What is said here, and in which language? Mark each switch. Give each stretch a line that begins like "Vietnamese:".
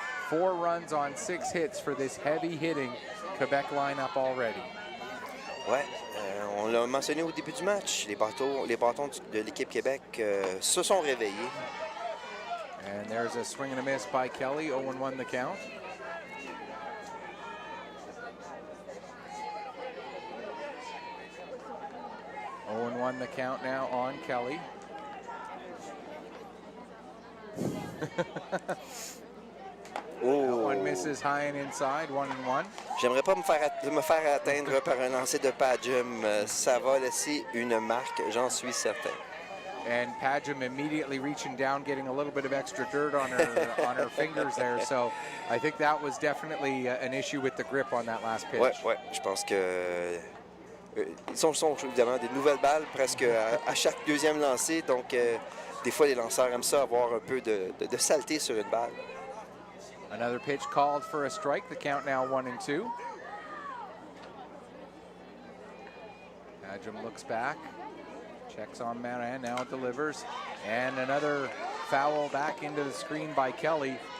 English: 4 runs on 6 hits for this heavy-hitting Quebec lineup already.
French: Ouais, on l'a mentionné au début du match, les bâtons de l'équipe Québec se sont réveillés.
English: And there's a swing and a miss by Kelly, 0-1 the count. (0-1 the count now on Kelly. Oh. One misses high and inside, 1-1.
French: J'aimerais pas me faire atteindre par un lancer de Padgham. Ça va laisser une marque, j'en suis certain.
English: And Padgham immediately reaching down, getting a little bit of extra dirt on her fingers there. So I think that was definitely an issue with the grip on that last pitch.
French: Ouais, je pense que ils sont évidemment des nouvelles balles presque à chaque deuxième lancer. Donc des fois les lanceurs aiment ça avoir un peu de saleté sur une balle.
English: Another pitch called for a strike. The count now 1-2. Padgham looks back. Checks on Marin, now it delivers. And another foul back into the screen by Kelly.